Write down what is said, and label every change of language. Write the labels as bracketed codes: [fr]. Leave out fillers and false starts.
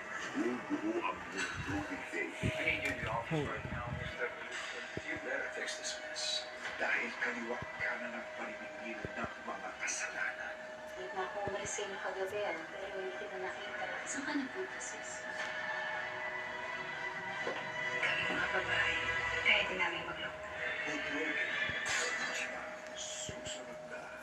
[tl] Guguho ang mundo ni David. [en] I need you in the office right now, Mr. You better fix this mess. [tl] Dahil kaliwa ka na ng paniningil ng mga kasalanan. Hindi na ako umalis sa'yo kagabi, pero hindi kita nakita. Saan ka nagpunta, sis? Kami mga babae, kaya din namin magloko. Huwag susunod na.